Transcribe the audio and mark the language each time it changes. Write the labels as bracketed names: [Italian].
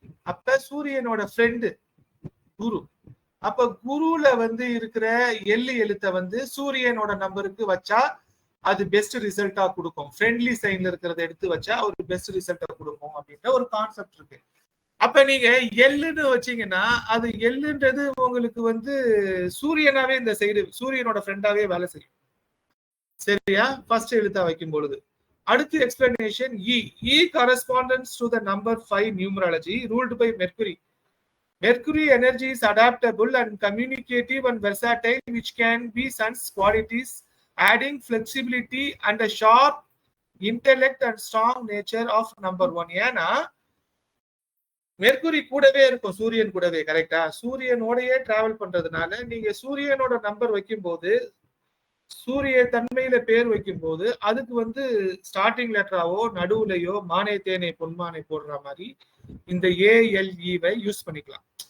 [Tamil] அப்ப சூரியனோட ஃப்ரெண்டு குரு. அப்ப குருல வந்து இருக்கிற எள்ளு எழுத்தை வந்து சூரியனோட நம்பருக்கு வச்சா அது பெஸ்ட் ரிசல்ட்டா கொடுக்கும். ஃப்ரெண்ட்லி சைன்ல இருக்கிறத எடுத்து வச்சா ஒரு பெஸ்ட் ரிசல்ட்டா கொடுக்கும் அப்படின்ற ஒரு கான்செப்ட் இருக்கு. அப்ப நீங்க எள்ளுன்னு வச்சீங்கன்னா அது எள்ளுன்றது உங்களுக்கு வந்து சூரியனாவே இந்த சைடு சூரியனோட ஃப்ரெண்டாவே வேலை செய்யும். சரியா? ஃபர்ஸ்ட் எழுத்தா வைக்கும் பொழுது. அடுத்து explanation [English] E corresponds to the number 5 numerology, ruled by Mercury. Mercury energy is adaptable and communicative and versatile, which can be sun's qualities, adding flexibility and a sharp intellect and strong nature of number 1. [Tamil] ஏன்னா mercury கூடவே இருக்கும் சூரியன் கூடவே, கரெக்டா? சூரியனோடயே travel பண்றதுனால நீங்க சூரியனோட number வைக்கும் போது, சூரிய தன்மையில பேர் வைக்கும் போது அதுக்கு வந்து ஸ்டார்டிங் லெட்டராவோ நடுவுலையோ மானே தேனே பொன்மானை போடுற மாதிரி இந்த ALE யூஸ் பண்ணிக்கலாம்.